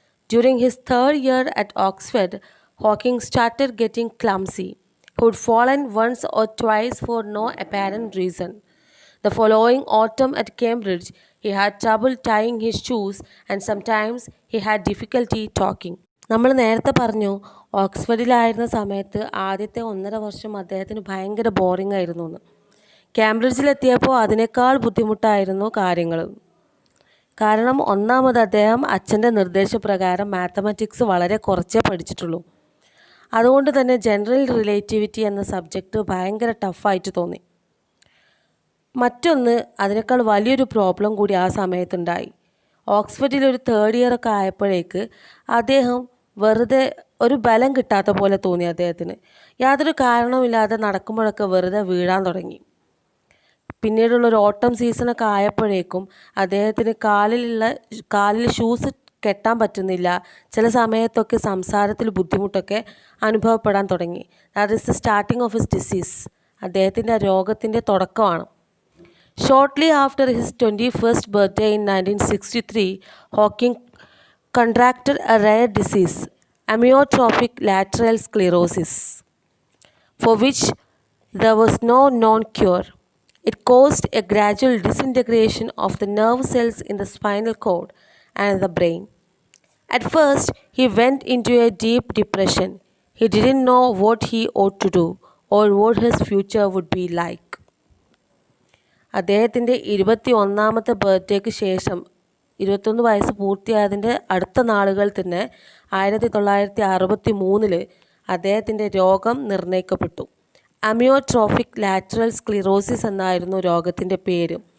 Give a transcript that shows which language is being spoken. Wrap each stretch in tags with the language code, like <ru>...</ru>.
<en>During his third year at Oxford, Hawking started getting clumsy. He had fallen once or twice for no apparent reason. The following autumn at Cambridge, he had trouble tying his shoes, and sometimes he had difficulty talking.</en> <ml>നമ്മൾ നേരത്തെ പറഞ്ഞു ഓക്സ്ഫോർഡിലായിരുന്ന സമയത്ത് ആദ്യത്തെ 1.5 വർഷം അദ്ദേഹത്തിന് ഭയങ്കര boring ആയിരുന്നു എന്ന്. കാംബ്രിഡ്ജിലെത്തിയപ്പോൾ അതിനേക്കാൾ ബുദ്ധിമുട്ടായിരുന്നു കാര്യങ്ങൾ. കാരണം ഒന്നാമത് അദ്ദേഹം അച്ഛൻ്റെ നിർദ്ദേശപ്രകാരം മാത്തമാറ്റിക്സ് വളരെ കുറച്ചേ പഠിച്ചിട്ടുള്ളൂ. അതുകൊണ്ട് തന്നെ ജനറൽ റിലേറ്റിവിറ്റി എന്ന സബ്ജക്റ്റ് ഭയങ്കര ടഫായിട്ട് തോന്നി. മറ്റൊന്ന്, അതിനേക്കാൾ വലിയൊരു പ്രോബ്ലം കൂടി ആ സമയത്തുണ്ടായി. ഓക്സ്ഫോർഡിൽ ഒരു തേർഡ് ഇയർ ഒക്കെ ആയപ്പോഴേക്ക് അദ്ദേഹം വെറുതെ ഒരു ബലം കിട്ടാത്ത പോലെ തോന്നി അദ്ദേഹത്തിന്. യാതൊരു കാരണവുമില്ലാതെ നടക്കുമ്പോഴൊക്കെ വെറുതെ വീഴാൻ തുടങ്ങി. പിന്നീടുള്ളൊരു ഓട്ടം സീസണൊക്കെ ആയപ്പോഴേക്കും അദ്ദേഹത്തിന് കാലിൽ ഷൂസ് കെട്ടാൻ പറ്റുന്നില്ല. ചില സമയത്തൊക്കെ സംസാരത്തിൽ ബുദ്ധിമുട്ടൊക്കെ അനുഭവപ്പെടാൻ തുടങ്ങി.</ml> <en>That is the starting of his disease.</en> <ml>അദ്ദേഹത്തിൻ്റെ രോഗത്തിൻ്റെ തുടക്കമാണ്.</ml> <en>Shortly after his 21st birthday in 1963, Hawking contracted a rare disease, amyotrophic lateral sclerosis, for which there was no known cure. It caused a gradual disintegration of the nerve cells in the spinal cord and the brain. At first, he went into a deep depression. He didn't know what he ought to do or what his future would be like.</en> <ml>അദ്ദേഹത്തിൻ്റെ 21ാമത്തെ ബർത്ത്ഡേക്ക് ശേഷം 21 വയസ്സ് പൂർത്തിയായതിൻ്റെ അടുത്ത നാളുകൾ തന്നെ 1963 അദ്ദേഹത്തിൻ്റെ രോഗം നിർണയിക്കപ്പെട്ടു. Amyotrophic lateral sclerosis എന്നായിരുന്നു രോഗത്തിൻ്റെ പേര്.</ml>